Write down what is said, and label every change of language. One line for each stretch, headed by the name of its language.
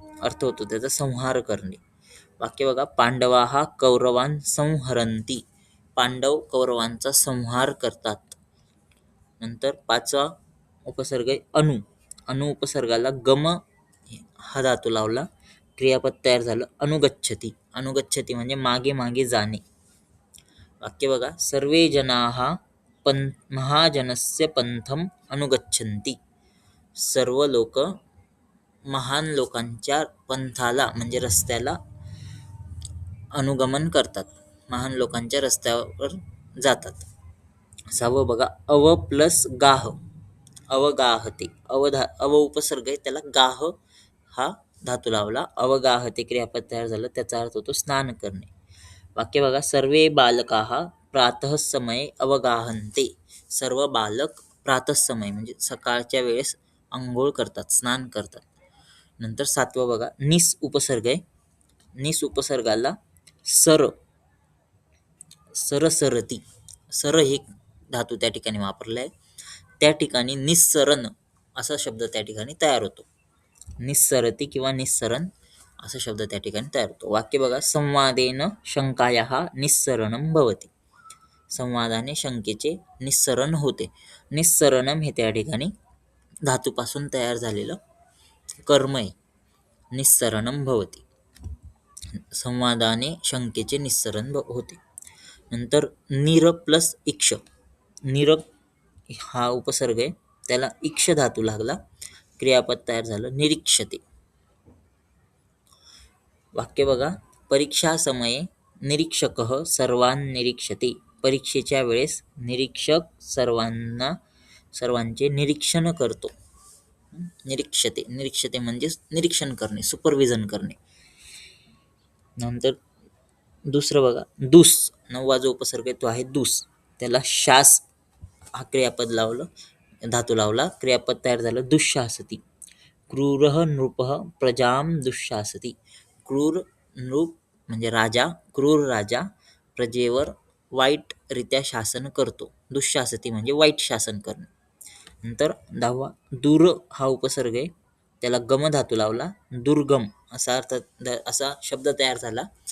Marathi: अर्थ होतो त्याचा संहार करणे. वाक्य बघा,
Sanskrit: पांडवा हा कौरवान संहरंती.
Marathi: पांडव कौरवांचा संहार करतात. नंतर पाचवा उपसर्ग आहे अनु. अनु उपसर्गाला गम हा धातू लावला, क्रियापद तयार झालं अनुगच्छती. अनुगच्छती म्हणजे मागे मागे जाणे. वाक्य बघा,
Sanskrit: सर्वे जनाः महाजनस्य पंथम अनुगच्छन्ति.
Marathi: सर्व लोक महान लोकांच्या पंथाला म्हणजे रस्त्याला अनुगमन करतात, महान लोकांच्या रस्त्यावर जातात. सहावं बघा, अव प्लस गाह. अवगाहते. अव उपसर्ग आहे, त्याला गाह हा धातू लावला, अवगाहते क्रियापद तयार झालं. त्याचा अर्थ होतो स्नान करणे. वाक्य बघा,
Sanskrit: सर्वे बालकाः प्रातः समये अवगाहन्ते.
Marathi: सर्व बालक प्रातःसमय म्हणजे सकाळच्या वेळेस अंघोळ करतात, स्नान करतात. नंतर सातवं बघा, निस उपसर्ग आहे. निस उपसर्गाला सरती. सर हे धातू त्या ठिकाणी वापरला आहे, त्या ठिकाणी निस्सरण असा शब्द त्या ठिकाणी तयार होतो. निस्सरती किंवा निस्सरण असा शब्द त्या ठिकाणी तयार होतो. वाक्य बघा,
Sanskrit: संवादेन शंकायाः निस्सरणं भवति.
Marathi: संवादाने शंकेचे निस्सरण होते. निस्सरणम हे त्या ठिकाणी धातूपासून तयार झालेलं कर्म आहे.
Sanskrit: निस्सरणम भवति,
Marathi: संवादाने शंकेचे निस्सरण होते. नंतर निर प्लस इक्ष, निर हा उपसर्ग आहे, त्याला इक्ष धातू लागला, क्रियापद तयार झालं निरीक्षते. वाक्य बघा,
Sanskrit: परीक्षा समये निरीक्षकः सर्वान् निरीक्षते.
Marathi: परीक्षेच्या वेळेस निरीक्षक सर्वांचे निरीक्षण करतो. निरीक्षते, निरीक्षते म्हणजे निरीक्षण करणे, सुपरविजन करणे. नंतर दुसरं बघा, दुस, 9वा जो उपसर्ग आहे तो आहे दुस, त्याला शास हा क्रियापद लावलं, धातू लावला, क्रियापद तयार झालं दुःशासती.
Sanskrit: क्रूरः नृपः प्रजां दुःशासती.
Marathi: क्रूर नृप म्हणजे राजा, क्रूर राजा प्रजेवर वाईटरित्या शासन करतो. दुःशासती म्हणजे वाईट शासन करणे. नंतर 10वा, दूर हा उपसर्ग आहे, त्याला गम धातू लावला, दुर्गम असा अर्थ, असा शब्द तयार झाला.